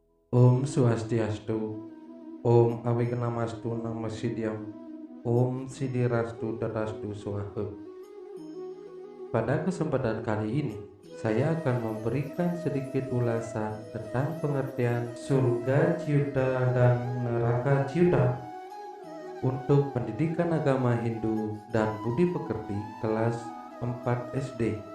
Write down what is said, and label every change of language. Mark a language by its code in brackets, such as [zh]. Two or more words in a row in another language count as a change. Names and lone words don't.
[sa] Om Swastiastu, Om Awignamastu Namo Siddham, Om Siddhirastu Tadastu Swaha. [id] Pada kesempatan kali ini, saya akan memberikan sedikit ulasan tentang pengertian surga ciuta dan neraka ciuta untuk pendidikan agama Hindu dan Budi Pekerti kelas 4 SD.